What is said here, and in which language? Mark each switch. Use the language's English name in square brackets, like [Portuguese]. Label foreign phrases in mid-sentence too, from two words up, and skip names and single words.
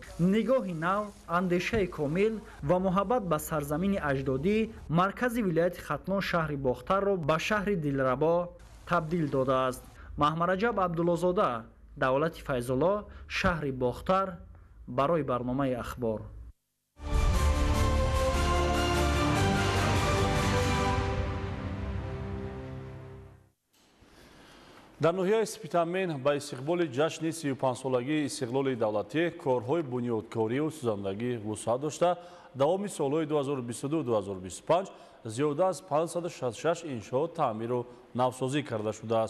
[Persian] نگاه نو، اندیشه کامل و محبت به سرزمین اجدادی مرکز ولایت ختلان شهر باختر را به شهر دلربا تبدیل داده است. محمد رجب عبدالله‌زاده، دولت فیض‌الله، شهر باختر، برای برنامه اخبار. [Tajik] дар ноҳияи Спитамин ба истиқболи ҷашни 35-солагии истиқлоли давлатӣ корҳои бунёдкорию сӯзандагӣ вусъат дошта, давоми солҳои 2022-2025 зиёда аз 566 иншоот таъмиру навсозӣ карда шудааст.